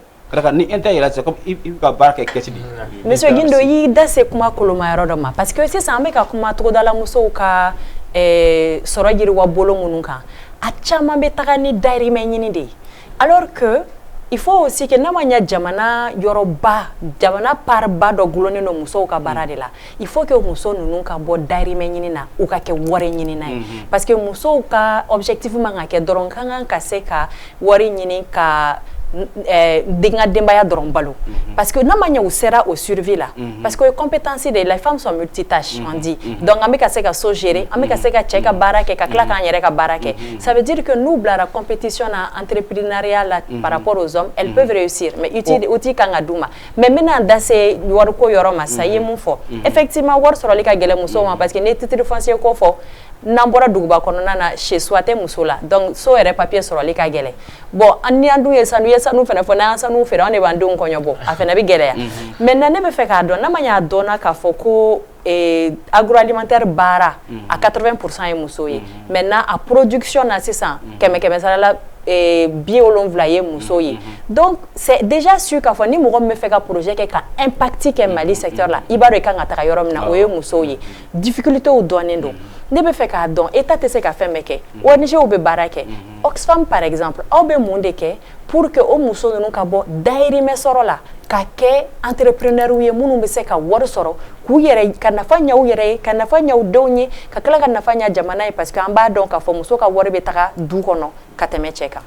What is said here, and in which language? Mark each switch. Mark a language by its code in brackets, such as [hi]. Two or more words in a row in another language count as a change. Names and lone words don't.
[bm] Ni intérêt yɛlɛ [fr] c'est comme [bm] i bɛ ka baara kɛ kɛsi de. Monsieur Guindo y'i da se kuma koloma yɔrɔ dɔ ma [fr] parce que [bm] sisan an bɛ ka kuma togodala musow ka sɔrɔ yiriwa bolo minnu kan a caman bɛ taga ni dayirimɛ ɲini de ye [fr] alors que il faut aussi que [bm] n'a ma ɲɛ jamana yɔrɔba jamana parba dɔ gulonnen don musow ka baara de la [fr] il faut que [bm] muso ninnu ka bɔ dayirimɛ ɲini na u ka kɛ wari ɲini na ye [fr] parce que [bm] musow ka objectif man ka kɛ dɔrɔn ka kan ka se ka wari ɲini ka denga denbaya dɔrɔn balo parce que n'a ma ɲɛ u sera [fr] au survie [bm] la [fr] parce que compétence de les femmes sont multitâches on dit donc [bm] an bɛ ka se ka so gérer an bɛ ka se ka cɛ ka baara kɛ ka tila k'an yɛrɛ ka baara kɛ [fr] ça veut dire que [bm] n'u bilara compétition na entrepreneuriat la [fr] par rapport aux hommes elles peuvent réussir mais outil [bm] kan ka d'u ma [fr] mais maintenant [bm] da se wariko yɔrɔ ma sa ye mun fɔ effectivement wari sɔrɔli ka gɛlɛn musow ma [fr] parce que [bm] ne [fr] titre foncier [bm] ko fɔ n'an bɔra duguba kɔnɔna na [fr] chez soi [bm] tɛ muso la donc so yɛrɛ papier sɔrɔli ka gɛlɛn bon ni an dun ye ye sanu fana fɔ n'an sanu feere an de b'an denw kɔɲɔ bɔ a fana bɛ gɛlɛya maintenant ne bɛ fɛ k'a dɔn n'a ma ɲa dɔnna k'a fɔ ko agroalimentaire baara a 80% ye muso ye maintenant a production na sisan kɛmɛ sara la 70 ye muso ye [fr] donc c'est déjà sûr [bm] k'a fɔ ni mɔgɔ min bɛ fɛ ka projet kɛ ka impact kɛ Mali secteur la i b'a dɔn i kan ka taga yɔrɔ min na o ye muso ye difficultéw dɔnnen don ne bɛ fɛ k'a dɔn état tɛ se ka fɛn bɛɛ kɛ ONG bɛ baara kɛ Oxfam [fr] par exemple [bm] aw bɛ mun de kɛ [fr] pour que [bm] o muso ninnu ka bɔ dayirimɛ sɔrɔ la ka kɛ entrepreneur ye minnu bɛ se ka wari sɔrɔ k'u yɛrɛ ka nafa ɲa u yɛrɛ ye ka nafa ɲa u denw ye ka tila ka nafa ɲa jamana ye [fr] parce que [bm] an b'a dɔn k'a fɔ muso ka wari bɛ taga du kɔnɔ ka tɛmɛ cɛ kan.